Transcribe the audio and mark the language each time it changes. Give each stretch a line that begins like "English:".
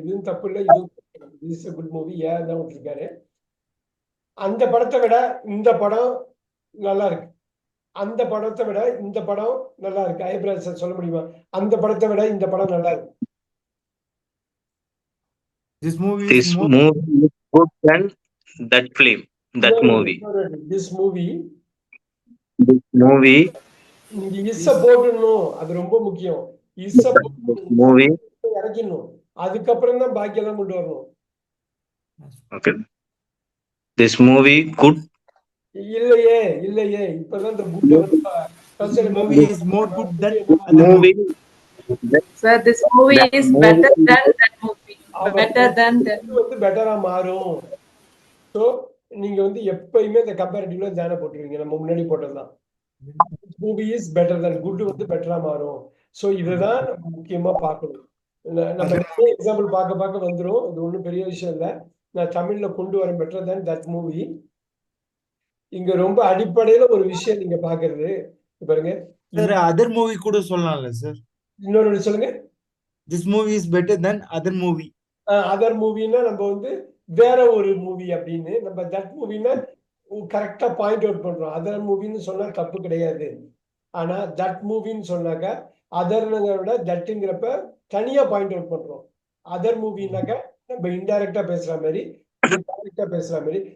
Tamil: இதுவும் தப்பு இல்லை, இதுவும் குட் மூவி. ஏன் தான் விட்டுருக்காரு. அந்த படத்தை விட இந்த படம் நல்லா இருக்கு, அந்த படத்தை விட இந்த படம் நல்லா இருக்கு. ஐப்ராஜ் சார் சொல்ல முடியுமா? அந்த படத்தை விட இந்த படம் நல்லா இருக்கு.
English: This movie This is more movie is good than that film, that movie. This movie This movie,
Tamil: இங்க இஸ்ஸ போட்டுடணும், அது ரொம்ப முக்கியம்.
English: இஸ்ஸ movie,
Tamil: இறக்கணும், அதுக்கப்புறம் தான் பாக்கி எல்லாம் கொண்டு வரணும்.
English: okay. This movie good.
Tamil: இல்லையே இல்லையே, இப்பதான் இந்த
English: this movie is more good than Movie. Sir, this movie That is movie better is than that movie. Better than that.
Tamil: வந்து பெட்டரா மாறும். ஸோ நீங்க வந்து எப்பயுமே இந்த கம்பேரிட்டிவ்ல தானே போட்டுருவீங்க, நம்ம முன்னாடி போட்டதுதான்.
English: movie is better than
Tamil: good வந்து பெட்டரா மாறும். ஸோ இதுதான் நம்ம முக்கியமா பார்க்கணும். நம்ம எக்ஸாம்பிள் பார்க்க வந்துடும், இது ஒன்றும் பெரிய விஷயம் இல்லை. நான் தமிழ்ல கொண்டு வரேன்,
English: Better than that movie.
Tamil: இங்க ரொம்ப அடிப்படையில ஒரு விஷயம் நீங்க பாக்குறது பாருங்க.
English: sir. Other movie
Tamil: கூட சொல்லலாம்ல சார்? இன்னொரு சொல்லுங்க.
English: This movie is better than other movie.
Tamil: Other மூவின்னா நம்ம வந்து வேற ஒரு மூவி அப்படின்னு, நம்ம தட் மூவின்னா கரெக்டா பாயிண்ட் அவுட் பண்றோம். அதர் மூவின்னு சொன்னா தப்பு கிடையாது. ஆனா தட் மூவின்னு சொன்னாக்க அதர்ங்கிறத விட தட்டுங்கிறப்ப தனியா பாயிண்ட் அவுட் பண்றோம். அதர் மூவின்னாக்க நம்ம இன்டைரக்டா பேசுற மாதிரி, டைரக்டா பேசுற மாதிரி.